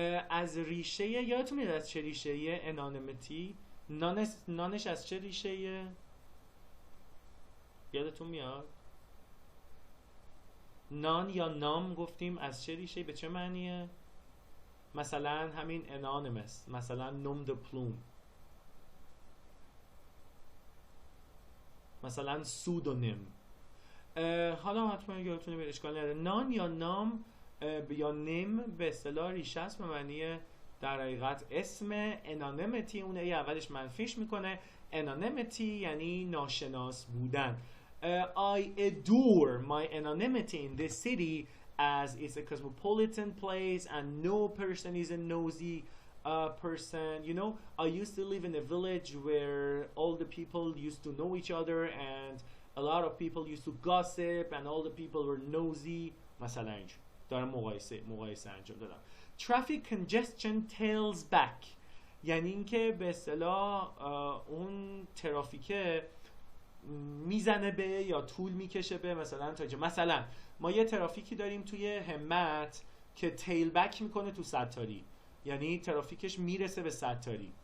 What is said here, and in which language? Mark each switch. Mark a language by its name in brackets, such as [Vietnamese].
[Persian] از ریشه یادتون میاد از چه ریشه انانیمتی؟ نانش از چه ریشه؟ یادتون میاد؟ نان یا نام گفتیم از چه ریشه؟ به چه معنیه؟ مثلا همین anonymous، مثلا نوم د پلوم، مثلا سودونیم. حالا حتما یادتونه به اشکال نداره. نان یا نام یا نیم به اصطلاح ریشه است به معنی در حقیقت اسم. anonymity اونه ای اولش منفیش میکنه. anonymity یعنی ناشناس بودن. [English] I adore my anonymity in this city as it's a cosmopolitan place and no person is a nosy person. You know, I used to live in a village where all the people used to know each other and a lot of people used to gossip and all the people were nosy. [Persian] مثلا اینجور دارم مقایسه انجام دادم. [English] Traffic congestion tails back [Persian] یعنی اینکه به اصطلاح اون ترافیکه میزنه به یا طول میکشه به مثلا مثلا ما یه ترافیکی داریم توی همت که تیل بک میکنه تو ستاری، یعنی ترافیکش میرسه به ستاری.